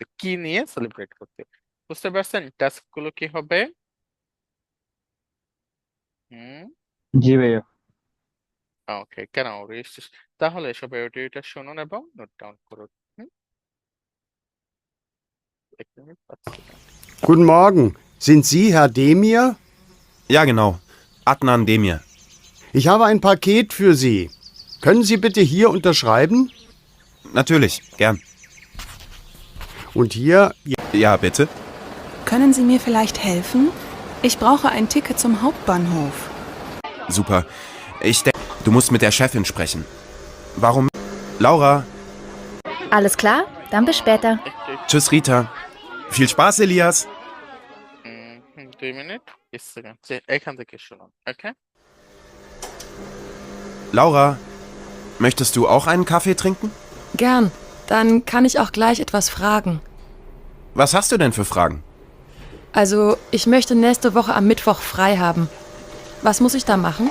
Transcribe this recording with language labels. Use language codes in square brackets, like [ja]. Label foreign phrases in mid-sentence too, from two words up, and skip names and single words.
[bn] কি নিয়ে সেলিব্রেট করতে? বুঝতে পারছেন টাস্ক গুলো কি হবে? হুম, জি ভাইয়া। ওকে, কেন তাহলে সবাই অডিওটা শুনুন এবং নোট ডাউন করুন। হুম, এক মিনিট পাচ্ছি না। [de] Guten Morgen. Sind Sie Herr Demir? Ja, genau. Adnan Demir. Ich habe ein Paket für Sie. Können Sie bitte hier unterschreiben? Natürlich, gern. Und hier, Ja, bitte. Können Sie mir vielleicht helfen? Ich brauche ein Ticket zum Hauptbahnhof. Super. Ich denke, du musst mit der Chefin sprechen. Warum? Laura. Alles klar? Dann bis später. Tschüss, Rita. Viel Spaß, Elias. [bn] 2 মিনিট 20 সেকেন্ড, এখান থেকে শুনুন। ওকে, [de] Laura, möchtest du auch einen Kaffee trinken? Gern. Dann kann ich auch gleich etwas fragen. Was hast du denn für Fragen? Also, ich möchte nächste Woche am Mittwoch frei haben. Was muss ich da machen?